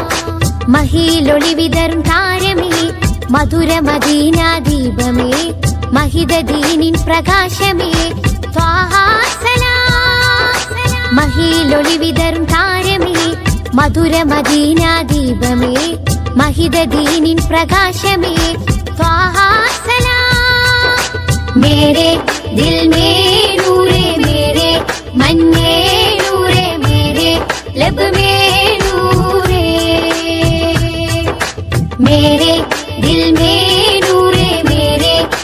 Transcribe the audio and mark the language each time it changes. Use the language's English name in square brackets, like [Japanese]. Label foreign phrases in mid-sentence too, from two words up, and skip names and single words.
[Malayalam] മഹിലൊളി വിതറും താരമേ, മധുര മദീന ദീപമേ, മഹിത ദീനിൻ പ്രകാശമേ, ത്വാഹ സലാം. മഹിലൊളി വിതറും താരമേ, മധുര മദീന ദീപമേ, മഹിത ദീനിൻ പ്രകാശമേ, ത്വാഹ സലാം. [Hindi] मेरे दिल में नूरे, मेरे मन में नूरे, मेरे लब में नूरे, मेरे दिल में नूरे, मेरे